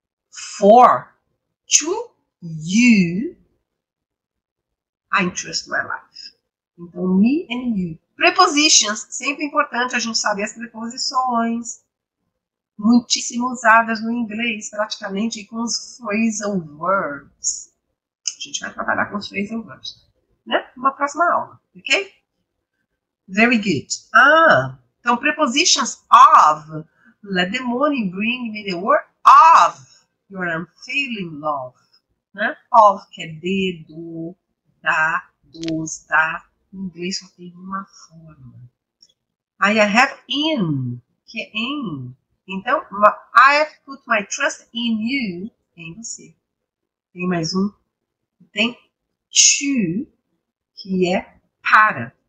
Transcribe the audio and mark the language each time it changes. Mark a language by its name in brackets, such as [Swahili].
[English] For, to you, I entrust my life. [Portuguese] Então, [English] me and you. [Portuguese] Prepositions, sempre importante a gente saber as preposições. Muitíssimo usadas no inglês, praticamente, com os phrasal verbs. A gente vai trabalhar com os phrasal verbs, né? Numa próxima aula, ok? [English] Very good. [Portuguese] Então, prepositions of. [English] Let the morning bring me the word of your unfailing love. [Portuguese] Né? Of, que é de, do, da, dos, da. Em inglês só tem uma forma. [English] I have in, [Portuguese] que é em. Então, [English] I have put my trust in you, [Portuguese] em você. Tem mais um. Tem to, que é para.